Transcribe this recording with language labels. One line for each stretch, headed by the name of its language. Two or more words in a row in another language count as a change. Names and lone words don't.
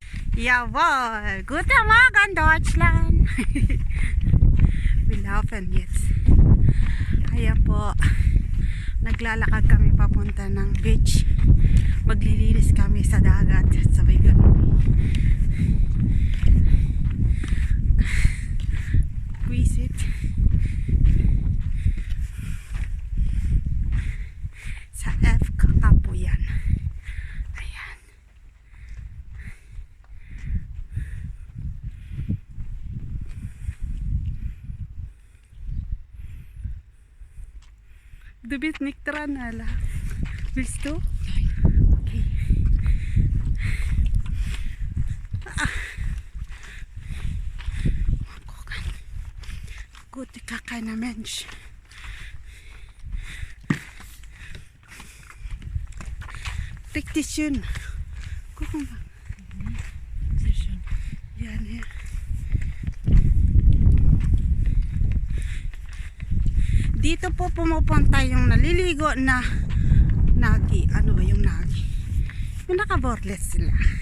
German: Jawohl, guten Morgen Deutschland. Wir laufen jetzt.
Filipino: Kaya po, naglalakad kami papunta ng beach. Maglilinis kami sa dagat. Sabay ganun. Visit. Sa FKK po yan. Ayan.
German: Du bist nicht dran, Ala. Willst du? Okay. Mal gucken. Gute keiner Mensch. Richtig schön. Gucken wir. Sehr schön. Ja, ne.
Filipino: Dito po pumupunta yung naliligo na nagi. Ano ba yung nagi? Yung naka-boardless sila.